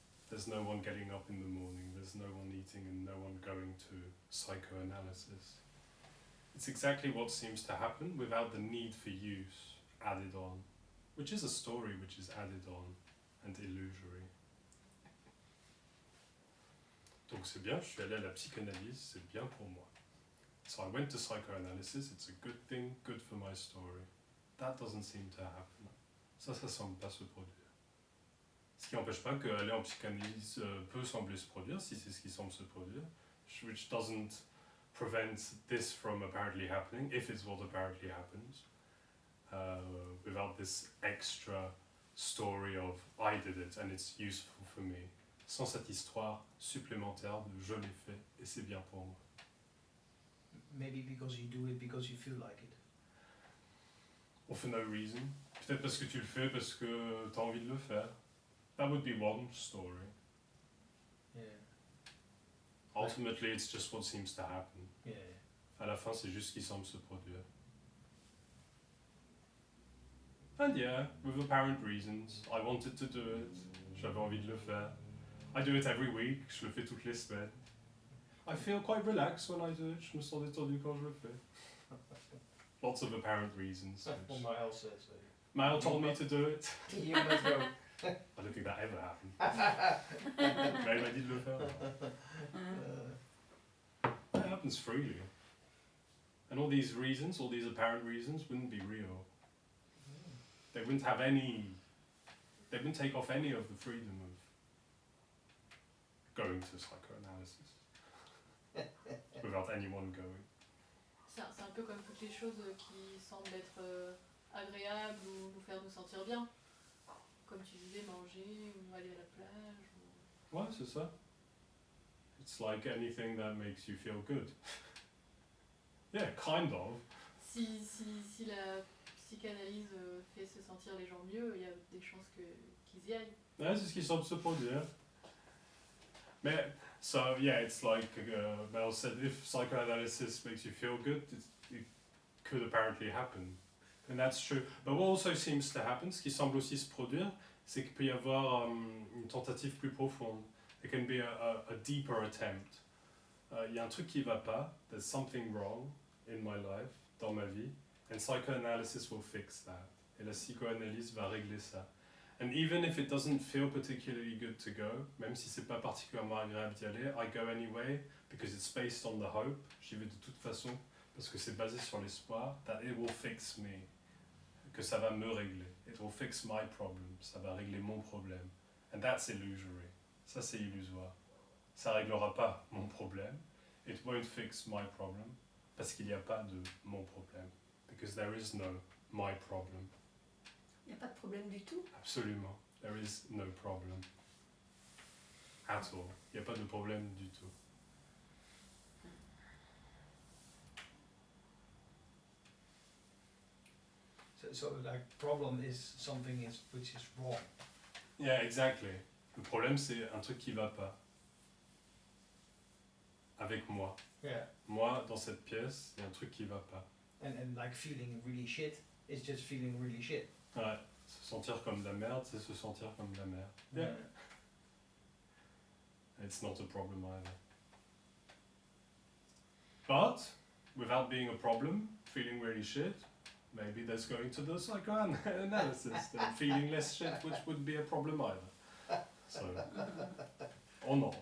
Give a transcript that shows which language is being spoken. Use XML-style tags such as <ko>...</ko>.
<en>There's no one getting up in the morning, there's no one eating and no one going to psychoanalysis. It's exactly what seems to happen without the need for use added on, which is a story which is added on and illusory.</en> <fr>Donc c'est bien, je suis allé à la psychanalyse, c'est bien pour moi.</fr> <en>So I went to psychoanalysis, it's a good thing, good for my story. That doesn't seem to happen.</en> <fr>Ça semble pas se produire. Ce qui n'empêche pas qu'aller en psychanalyse peut sembler se produire, si c'est ce qui semble se produire,</fr> <en>which doesn't prevent this from apparently happening, if it's what apparently happens, without this extra story of I did it and it's useful for me.</en> <fr>Sans cette histoire supplémentaire de je l'ai fait et c'est bien pour moi.</fr> <en>Maybe because you do it because you feel like it. Or for no reason.</en> <fr>Peut-être parce que tu le fais parce que tu as envie de le faire.</fr> <en>That would be one story. Yeah. Ultimately, it's just what seems to happen. Yeah.</en> <fr>À la fin, c'est juste ce qui semble se produire.</fr> <en>And yeah, with apparent reasons, I wanted to do it.</en> <fr>J'avais envie de le faire.</fr> <en>I do it every week.</en> <fr>Je le fais toutes les semaines.</fr> <en>I feel quite relaxed when I do it.</en> <fr>Je me sens détendu quand je le fais.</fr> <en>Lots of apparent reasons. Well, Maël says so. Maël told me to do it. You must go. I don't think that ever happened.</en> <fr>Maël m'a dit de le faire.</fr> <en>It happens freely. And all these reasons, all these apparent reasons, wouldn't be real. They wouldn't have any, they wouldn't take off any of the freedom of going to psychoanalysis without anyone going.</en> <fr>C'est un peu comme toutes les choses qui semblent être agréables ou nous faire nous sentir bien. Comme tu disais, manger ou aller à la plage. Ou... Ouais, c'est ça.</fr> <en>It's like anything that makes you feel good. Yeah, kind of.</en> <fr>Si la psychanalyse fait se sentir les gens mieux, il y a des chances qu'ils y aillent. Ouais, c'est ce qui semble se produire.</fr> <en>Mais, so yeah, it's like Mel said, if psychoanalysis makes you feel good, it could apparently happen. And that's true. But what also seems to happen,</en> <fr>ce qui semble aussi se produire, c'est qu'il peut y avoir une tentative plus profonde.</fr> <en>It can be a deeper attempt.</en> <fr>Il y a un truc qui va pas,</fr> <en>there's something wrong in my life,</en> <fr>dans ma vie,</fr> <en>and psychoanalysis will fix that.</en> <fr>Et la psychoanalyse va régler ça.</fr> <en>And even if it doesn't feel particularly good to go,</en> <fr>même si c'est pas particulièrement agréable d'y aller,</fr> <en>I go anyway, because it's based on the hope,</en> <fr>j'y vais de toute façon, parce que c'est basé sur l'espoir,</fr> <en>that it will fix me,</en> <fr>que ça va me régler.</fr> <en>It will fix my problem,</en> <fr>ça va régler mon problème.</fr> <en>And that's illusory.</en> <fr>Ça c'est illusoire. Ça réglera pas mon problème.</fr> <en>It won't fix my problem,</en> <fr>parce qu'il n'y a pas de mon problème.</fr> <en>Because there is no my problem.</en> <fr>Il n'y a pas de problème du tout.</fr> <en>Absolument. There is no problem. At all.</en> <fr>Il n'y a pas de problème du tout.</fr> <en>So like problem is something which is wrong. Yeah, exactly.</en> <fr>Le problème, c'est un truc qui va pas. Avec moi.</fr> <en>Yeah.</en> <fr>Moi, dans cette pièce, il y a un truc qui va pas.</fr> <en>And like feeling really shit is just feeling really shit.</en> <fr>Ouais. Se sentir comme de la merde, c'est se sentir comme de la merde.</fr> <en>Yeah. It's not a problem either. But, without being a problem, feeling really shit, maybe there's going to the psychoanalysis and feeling less shit, which wouldn't be a problem either. So, or not.</en>